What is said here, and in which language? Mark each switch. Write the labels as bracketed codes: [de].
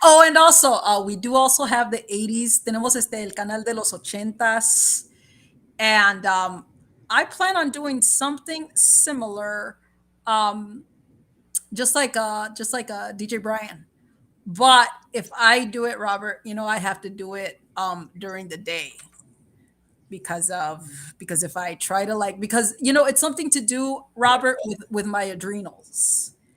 [en] Oh, and also, we do also have the 80s. [es] Tenemos el canal de los 80s. [en] And I plan on doing something similar, just like DJ Brian. But if I do it, Robert, I have to do it during the day. Because if I try to it's something to do, Robert, with my adrenals.